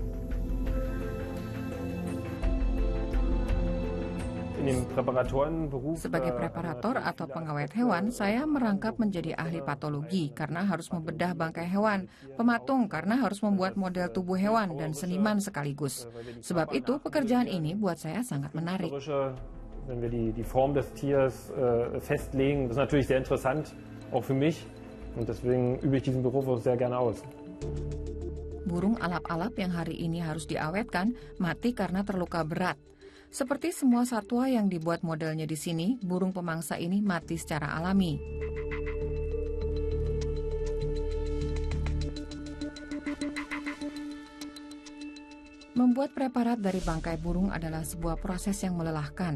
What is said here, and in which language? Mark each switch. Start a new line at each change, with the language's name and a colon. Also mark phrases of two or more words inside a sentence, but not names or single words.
Indonesian: Sebagai preparator atau pengawet hewan, saya merangkap menjadi ahli patologi karena harus membedah bangkai hewan, pematung karena harus membuat model tubuh hewan, dan seniman sekaligus. Sebab itu pekerjaan ini buat saya sangat menarik.
German: Wenn wir die Form des Tiers festlegen, das ist natürlich sehr interessant, auch für mich. Und deswegen übe ich diesen Beruf auch sehr gerne aus.
Indonesian: Burung alap-alap yang hari ini harus diawetkan mati karena terluka berat. Seperti semua satwa yang dibuat modelnya di sini, burung pemangsa ini mati secara alami. Membuat preparat dari bangkai burung adalah sebuah proses yang melelahkan.